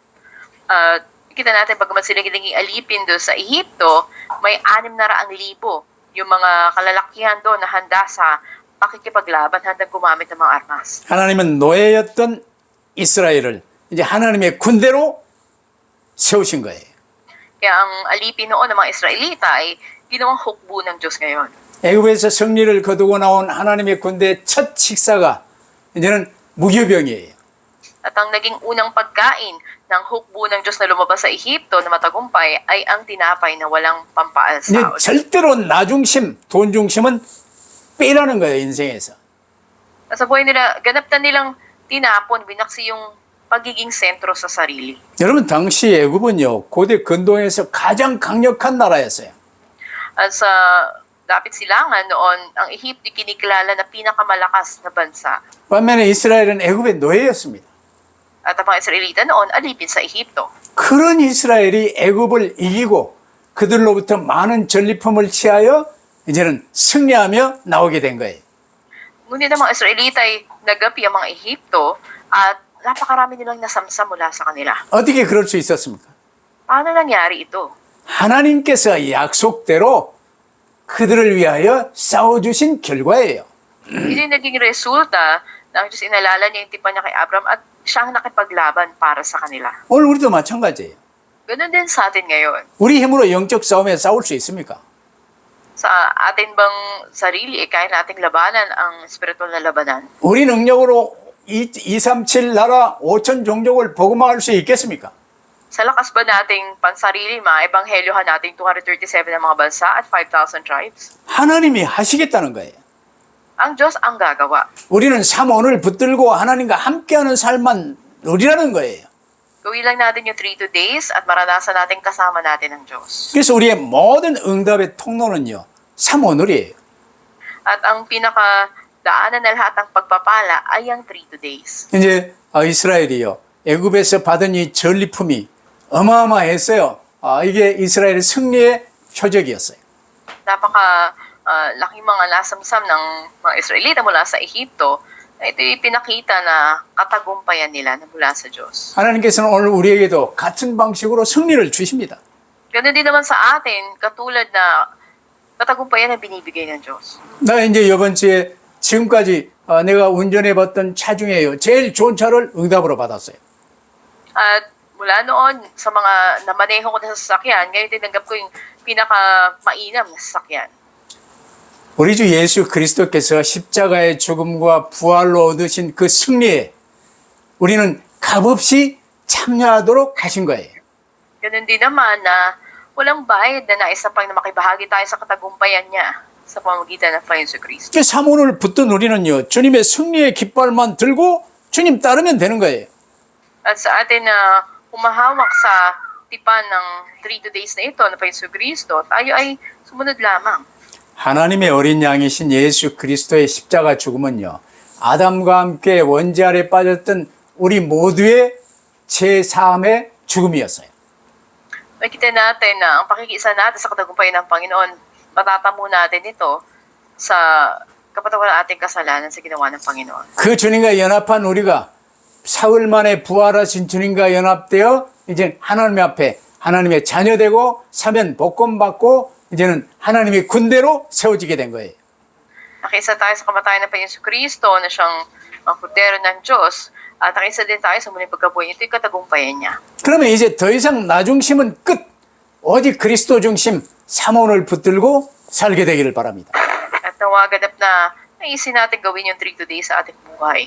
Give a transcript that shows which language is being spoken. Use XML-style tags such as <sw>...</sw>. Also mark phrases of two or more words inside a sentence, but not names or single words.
<tl>Kita natin pagkaman sila naging alipin doon sa Ehipto, may 600,000 yung mga kalalakihan doon na handa sa pakikipaglaban, handang gumamit ng mga armas.</tl> <ko>하나님은 노예였던 이스라엘을 이제 하나님의 군대로 세우신 거예요.</ko> <tl>Kaya ang alipin noon ng mga Israelita ay ginawang hukbo ng Diyos ngayon.</tl> <ko>애굽에서 승리를 거두고 나온 하나님의 군대의 첫 식사가 이제는 무교병이에요.</ko> <tl>At ang naging unang pagkain ng hukbo ng Diyos na lumabas sa Ehipto na matagumpay ay ang tinapay na walang</tl> <ko>이제</ko> <tl>pampaalsa.</tl> <ko>절대로 나중심, 돈 중심은 빼라는 거예요, 인생에서.</ko> <tl>Sa buhay nila, ganap na nilang tinapon, binaksi yung pagiging sentro sa sarili.</tl> <ko>여러분, 당시 애굽은요, 고대 근동에서 가장 강력한 나라였어요.</ko> <tl>At sa dapit silangan noon, ang Ehipto kinikilala na pinakamalakas na bansa.</tl> <ko>반면에 이스라엘은 애굽의 노예였습니다.</ko> <tl>At ang mga Israelita noon, alipin sa Ehipto.</tl> <ko>그런 이스라엘이 애굽을 이기고 그들로부터 많은 전리품을 취하여 이제는 승리하며 나오게 된 거예요.</ko> <tl>Ngunit ang mga Israelita ay nagapi ang mga Ehipto at napakarami nilang nasamsam mula sa kanila.</tl> <ko>어떻게 그럴 수 있었습니까?</ko> <tl>Paano nangyari ito?</tl> <ko>하나님께서 약속대로 그들을 위하여 싸워주신 결과예요.</ko> <tl>Ito yung naging resulta ng Diyos inalala niya yung tipan niya kay Abraham at siya ang nakipaglaban para sa kanila.</tl> <ko>오늘 우리도 마찬가지예요.</ko> <tl>Ganun din sa atin ngayon.</tl> <ko>우리 힘으로 영적 싸움에 싸울 수 있습니까?</ko> <tl>Sa atin bang sarili, kaya nating labanan ang spiritual na labanan?</tl> <ko>우리 능력으로 237 나라 5천 종족을 복음화할 수 있겠습니까?</ko> <tl>Sa lakas ba nating pansarili, maebanghelyohan nating 237 na mga bansa at 5,000 tribes?</tl> <ko>하나님이 하시겠다는 거예요.</ko> <tl>Ang Diyos ang gagawa.</tl> <ko>우리는 삶 오늘 붙들고 하나님과 함께하는 삶만 누리라는 거예요.</ko> <tl>Gawin lang natin yung 3 days at maranasan natin kasama natin ang Diyos.</tl> <ko>그래서 우리의 모든 응답의 통로는요, 삶 오늘이에요.</ko> <tl>At ang pinakadaanan na lahat ng pagpapala ay ang 3 days.</tl> <ko>이제 이스라엘이요, 애굽에서 받은 이 전리품이 어마어마했어요. 이게 이스라엘의 승리의 표적이었어요.</ko> <tl>Laking mga nasamsam ng mga Israelita mula sa Ehipto, ito yung pinakita na katagumpayan nila na mula sa Diyos.</tl> <ko>하나님께서는 오늘 우리에게도 같은 방식으로 승리를 주십니다.</ko> <tl>Ganun din naman sa atin, katulad na Katagumpayan ang binibigay ng Diyos.</tl> <ko>나 이제 이번 주에 지금까지 내가 운전해 봤던 차 중에요. 제일 좋은 차를 응답으로 받았어요.</ko> <tl>At mula noon, sa mga namaneho ko na sasakyan, ngayon tinanggap ko yung pinaka-mainam na sasakyan.</tl> <ko>우리 주 예수 그리스도께서 십자가의 죽음과 부활로 얻으신 그 승리에 우리는 값없이 참여하도록 하신 거예요.</ko> <tl>Ganun din naman na walang bayad na nais pang na makibahagi tayo sa katagumpayan niya sa pamamagitan ng Panginoon Kristo.</tl> <ko>그 사모를 붙든 우리는요, 주님의 승리의 깃발만 들고 주님 따르면 되는 거예요.</ko> <tl>At sa atin na humahawak sa tipan ng 3 days na ito ng Panginoon Kristo, tayo ay sumunod lamang.</tl> <ko>하나님의 어린 양이신 예수 그리스도의 십자가 죽음은요, 아담과 함께 원죄 아래 빠졌던 우리 모두의 제3의 죽음이었어요.</ko> <tl>Makita natin na ang pakikiisa natin sa katagumpayan ng Panginoon, matatamo natin ito sa kapatawaran ng ating kasalanan sa ginawa ng Panginoon.</tl> <ko>그 주님과 연합한 우리가 사흘 만에 부활하신 주님과 연합되어 이제 하나님 앞에 하나님의 자녀되고 사면 복권 받고 이제는 하나님의 군대로 세워지게 된 거예요.</ko> <tl>Nakiisa tayo sa kamatayan ng Panginoon Kristo na siyang kordero ng Diyos at nakiisa din tayo sa muling pagkabuhay. Ito yung katagumpayan niya.</tl> <ko>그러면 이제 더 이상 나 중심은 끝. 오직 그리스도 중심 사모를 붙들고 살게 되기를 바랍니다.</ko> <tl>At nawaganap na naisin natin gawin yung 3 days sa ating buhay.</tl>